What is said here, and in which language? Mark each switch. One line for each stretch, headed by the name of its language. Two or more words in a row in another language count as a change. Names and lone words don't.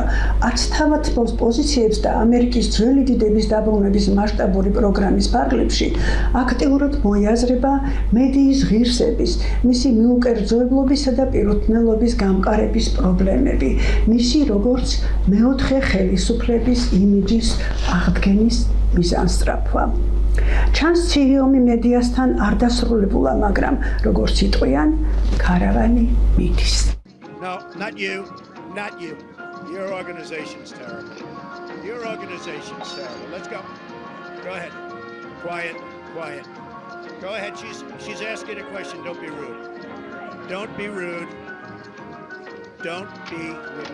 Georgian: არც თავად პოზიციებს და ამერიკის ძველი დიდების დაბრუნების მასშტაბური პროგრამის ფარგლებში აქტიურად მოიაზრება მედიის ღირსების, მისი მიუკერძოებლობისა და პირუთვნელობის გამყარების პრობლემები, მისი როგორც მეოთხე ხელისუფლების იმიჯის აღდგენის მიზანსწრაფვა. ჩანს ცივიომი მედიასთან არ დასრულებულა, მაგრამ როგორც იტყვიან, ქარავანი მიდის.
English: No, not you. Your organization's terrible. Let's go. Go ahead. Quiet. Quiet. Go ahead. She's asking a question. Don't be rude. Don't be rude. Don't be rude.